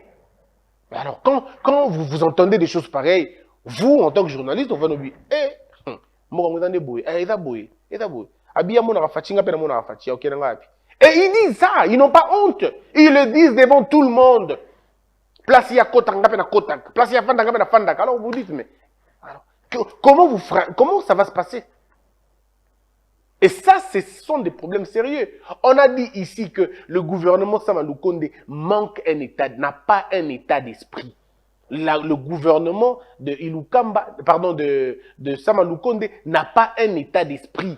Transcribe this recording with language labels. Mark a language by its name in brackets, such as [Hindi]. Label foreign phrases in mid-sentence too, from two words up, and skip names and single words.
[French] Alors, quand vous entendez des choses pareilles, vous, en tant que journaliste, on va nous dire, et ils disent ça, ils n'ont pas honte. Ils le disent devant tout le monde. [Lingala] Place ya kotanga na kotak, place ya fandanga na fandak. [French] Alors vous dites, mais alors, comment ça va se passer? Et ça, ce sont des problèmes sérieux. On a dit ici que le gouvernement Sama Lukonde manque un état, n'a pas un état d'esprit. Le gouvernement de Ilukamba, pardon, de Sama Lukonde n'a pas un état d'esprit.